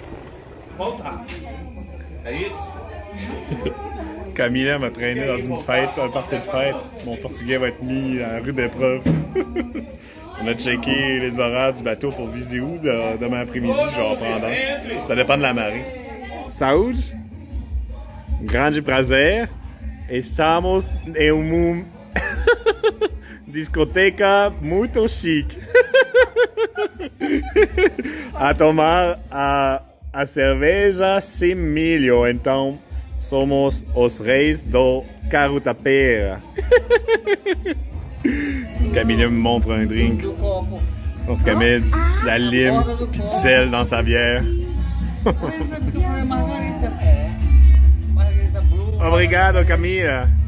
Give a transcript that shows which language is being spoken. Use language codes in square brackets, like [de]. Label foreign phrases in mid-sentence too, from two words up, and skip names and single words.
[fr] Camille m'a traîné dans une fête, un party de fête. Mon portugais va être mis à la rue d'épreuve. On a checké les horaires du bateau pour Viseu demain après-midi, je vais reprendre. Ça dépend de la marée. [pt] Saúde, grande prazer. Estamos em uma discoteca muito chique. A tomar a cerveja sem milho, então somos os reis do Carutapera. [fr] Camille me montre un drink. Je pense qu'elle met de la lime et du sel dans sa bière. [pt] Obrigado, Camille.